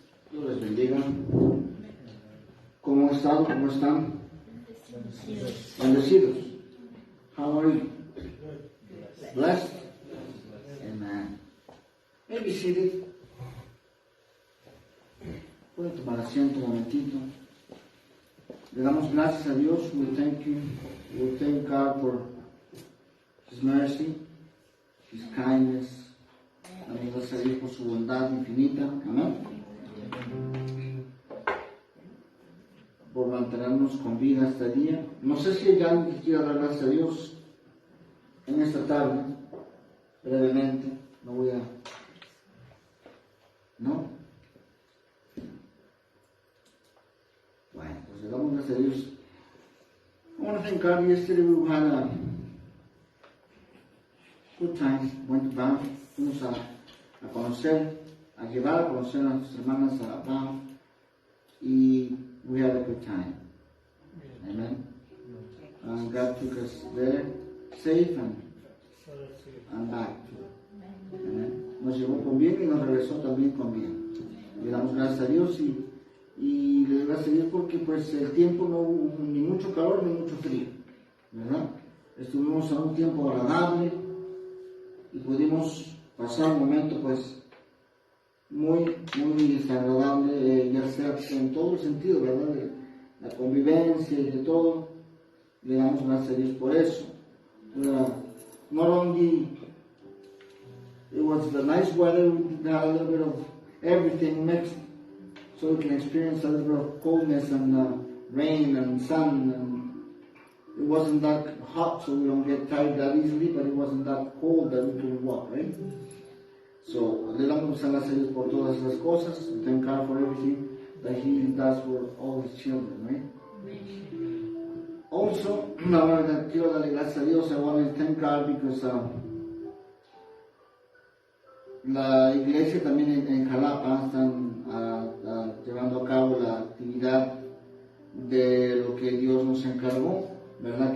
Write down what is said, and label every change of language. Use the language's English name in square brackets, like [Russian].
[Spanish] Dios les bendiga. ¿Cómo están? ¿Cómo están? Bendecidos. [English] How are you? Blessed? Amen. May be seated. [Spanish] Pueden tomar asiento un momentito. Le damos gracias a Dios. [English] We thank you. We thank God for His mercy, His kindness. [Spanish] Damos gracias a Dios por su bondad infinita. Amén. Por mantenernos con vida este día. No sé si hay alguien que quiera dar gracias a Dios en esta tarde, brevemente. No voy a... ¿No? Bueno, pues le damos gracias a Dios. [English] I want to thank God. Yesterday we had a good time. Went to Banff. [Spanish] Fuimos a conocer, a llevar a conocer a nuestras hermanas a Banff. Y [English] we had a good time. Amen. And God took us there safe and back. Amen. [Spanish] Nos llevó con bien y nos regresó también con bien. Le damos gracias a Dios y le doy gracias a Dios porque pues el tiempo no hubo ni mucho calor ni mucho frío, ¿verdad? Estuvimos a un tiempo agradable y pudimos pasar un momento pues muy desagradable, ya sea en todo el sentido, ¿verdad? De la convivencia y de todo. Le damos gracias a Dios por eso. [English] Not only it was the nice weather, we had a little bit of everything mixed, so we can experience a little bit of coldness and rain and sun. And it wasn't that hot, so we don't get tired that easily, but it wasn't that cold that we couldn't walk, right? So, [Spanish] le damos gracias a Dios por todas esas cosas. [English] We thank God for everything that He does for all His children, right? [Spanish] Also, ahora quiero darle gracias a Dios. [English] I want to thank God because [Spanish] la iglesia también en Jalapa están llevando a cabo la actividad de lo que Dios nos encargó, ¿verdad?